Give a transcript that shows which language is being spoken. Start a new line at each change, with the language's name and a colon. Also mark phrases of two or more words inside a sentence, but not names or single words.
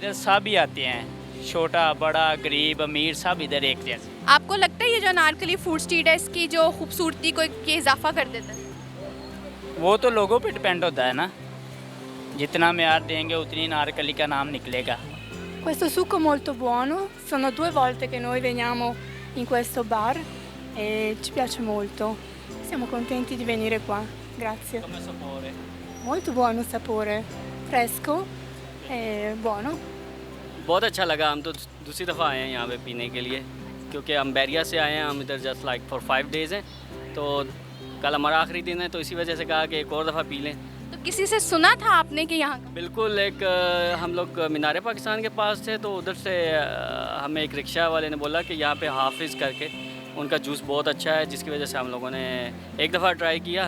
Urdu: اِدھر سب ہی آتے ہیں، چھوٹا بڑا غریب امیر سب اِدھر ایک جیسے. آپ کو لگتا ہے یہ جو انارکلی فوڈ اسٹریٹ ہے اس کی جو خوبصورتی کو یہ اضافہ کر دیتا ہے? وہ تو لوگوں پہ ڈیپینڈ ہوتا ہے نا، جتنا معیار دیں گے اتنی نارکلی کا نام نکلے گا.
Italian: Questo succo molto buono, sono 2 volte che noi veniamo in questo bar e ci piace molto. Siamo contenti di venire qua, grazie. Molto buono sapore, fresco e buono.
Urdu: بہت اچھا لگا. ہم تو دوسری دفعہ آئے ہیں یہاں پہ پینے کے لیے، کیونکہ ہم بیریا سے آئے ہیں. ہم اِدھر
English: just like for 5 days
Urdu: ہیں، تو کل ہمارا آخری دن ہے، تو اسی وجہ سے کہا کہ ایک اور دفعہ پی لیں. تو کسی سے سنا تھا آپ نے کہ یہاں کا? بالکل، ایک ہم لوگ مینار پاکستان کے پاس تھے، تو اُدھر سے ہمیں ایک رکشہ والے نے بولا کہ یہاں پہ حافظ کر کے ان کا جوس بہت اچھا ہے، جس کی وجہ سے ہم لوگوں نے ایک دفعہ ٹرائی کیا.